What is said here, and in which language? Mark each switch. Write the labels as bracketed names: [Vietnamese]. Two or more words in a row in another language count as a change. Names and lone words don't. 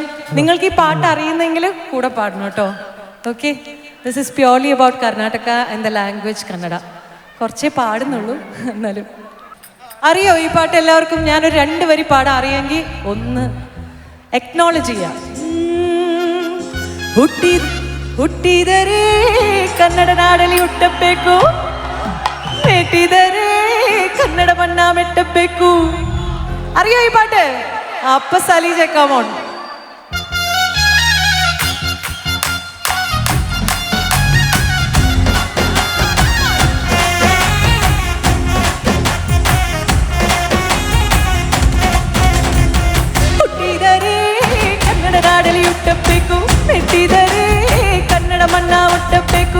[Malayalam] നിങ്ങൾക്ക് ഈ പാട്ട് അറിയുന്നെങ്കിൽ കൂടെ പാടണം കേട്ടോ. ഓക്കെ, [English] this is purely about Karnataka and the language Kannada. [Malayalam] കുറച്ചേ പാടുന്നുള്ളൂ, എന്നാലും അറിയോ ഈ പാട്ട് എല്ലാവർക്കും? ഞാനൊരു 2 വരി പാടാൻ അറിയാമെങ്കിൽ ഒന്ന് എക്നോളജ് ചെയ്യാം. [Kannada] ಹುಟ್ಟಿದರೆ ಕನ್ನಡ ನಾಡಲಿ ಹುಟ್ಟಬೇಕು, ಮೆಟ್ಟಿದರೆ ಕನ್ನಡ ಬಣ್ಣ ಮೆಟ್ಟಬೇಕು. [Malayalam] അറിയോ ഈ പാട്ട്? അപ്പ സലീജ കമോൺ. [Kannada] ಹುಟ್ಟಿದರೆ ಕನ್ನಡ ನಾಡಲಿ ಹುಟ್ಟಬೇಕು, ಮೆಟ್ಟಿದರೆ ಕನ್ನಡ ಮಣ್ಣ ಹುಟ್ಟಬೇಕು.